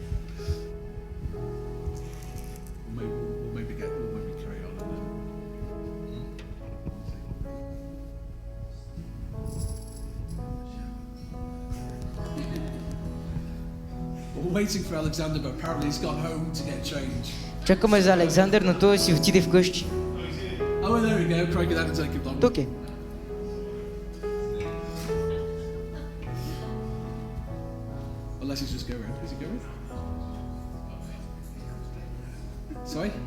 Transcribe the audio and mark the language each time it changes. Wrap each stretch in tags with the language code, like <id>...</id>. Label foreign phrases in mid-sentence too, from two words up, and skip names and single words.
<en>We'll maybe carry on and then. We're waiting for Alexander, but apparently he's gone home to get change.</en> <bg>Чакаме за Александър, но той си отиде вкъщи.</bg> <en>Oh, well, there we go. Probably that'll take him long.</en> <bg>Тук е.</bg> <en>Unless he's just going. Is he going? Sorry?</en>